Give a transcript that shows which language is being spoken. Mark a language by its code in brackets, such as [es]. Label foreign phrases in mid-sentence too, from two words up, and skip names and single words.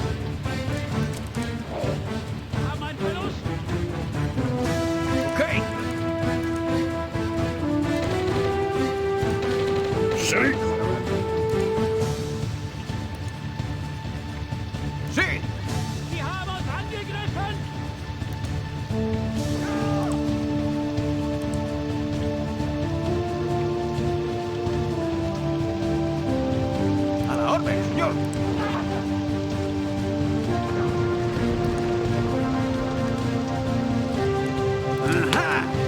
[es] Ok. Sí. Sí. [de] Sie haben uns angegriffen! [es] A la orden, señor. Ajá.